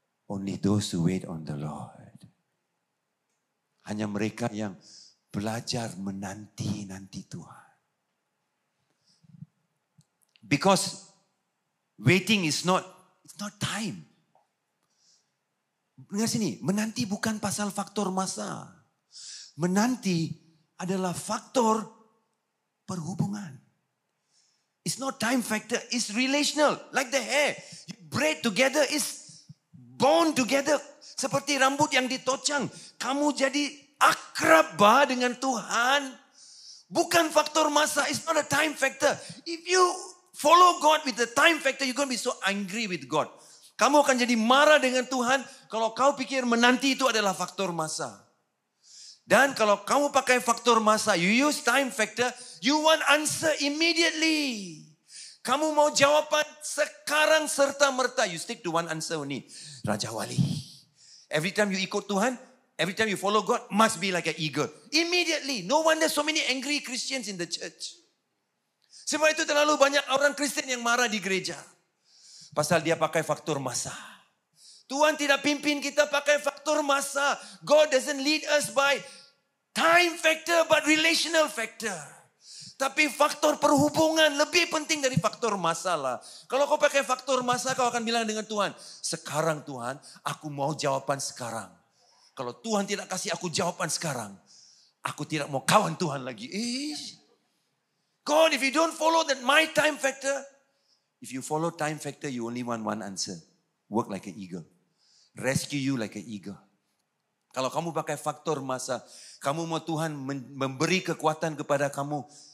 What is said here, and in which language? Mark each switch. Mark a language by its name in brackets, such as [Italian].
[English] Only those who wait on the Lord. [Malay] Hanya mereka yang belajar menanti-nanti Tuhan. [English] Because waiting is not time. [Malay] Dengar sini, menanti bukan pasal faktor masa. Menanti adalah faktor perhubungan. [English] It's not time factor, it's relational. Like the hair, you braid together, is bond together. [Malay] Seperti rambut yang ditocang. Kamu jadi akrab dengan Tuhan. Bukan faktor masa, [English] it's not a time factor. If you follow God with the time factor, you're going to be so angry with God. [Malay] Kamu akan jadi marah dengan Tuhan kalau kau pikir menanti itu adalah faktor masa. Dan kalau kamu pakai faktor masa, [English] you use time factor, you want answer immediately. [Malay] Kamu mau jawapan sekarang serta-merta. [English] You stick to one answer only. [Malay] Raja Wali. [English] Every time you ikut Tuhan, every time you follow God, must be like an eagle. Immediately. No wonder so many angry Christians in the church. [Malay] Sebab itu terlalu banyak orang Kristen yang marah di gereja. Pasal dia pakai faktor masa. Tuhan tidak pimpin kita pakai faktor masa. [English] God doesn't lead us by time factor but relational factor. [Malay] Tapi faktor perhubungan lebih penting dari faktor masa lah. Kalau kau pakai faktor masa, kau akan bilang dengan Tuhan, sekarang Tuhan, aku mau jawaban sekarang. Kalau Tuhan tidak kasih aku jawaban sekarang, aku tidak mau kawan Tuhan lagi. [English] God, if you don't follow that my time factor, if you follow time factor, you only want one answer. Work like an eagle. Rescue you like an eagle. [Malay] Kalau kamu pakai faktor masa, kamu mau Tuhan memberi kekuatan kepada kamu.